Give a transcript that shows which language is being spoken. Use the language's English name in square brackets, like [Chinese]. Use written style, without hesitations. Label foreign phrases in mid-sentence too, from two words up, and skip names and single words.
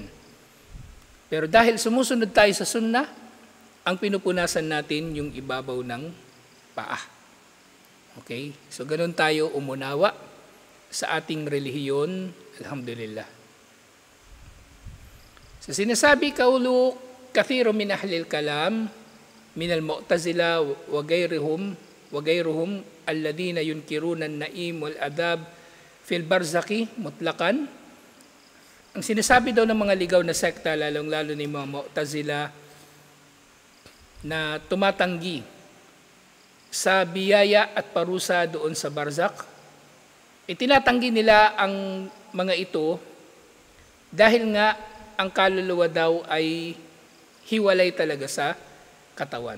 [Filipino] Pero dahil sumusunod tayo sa sunnah, ang pinupunasan natin yung ibabaw ng paa. Okay? So ganun tayo umunawa sa ating relihiyon, alhamdulillah. So sinasabi [Arabic] قال كثير من أهل الكلام من المعتزلة وغيرهم الذين ينكرون النعيم والعذاب في البرزخ مطلقا. [Filipino] Ang sinasabi daw ng mga ligaw na sekta, lalong-lalo na yung mga mu'tazila na tumatanggi sa biyaya at parusa doon sa barzakh, itinatanggi nila ang mga ito dahil nga ang kaluluwa daw ay hiwalay talaga sa katawan.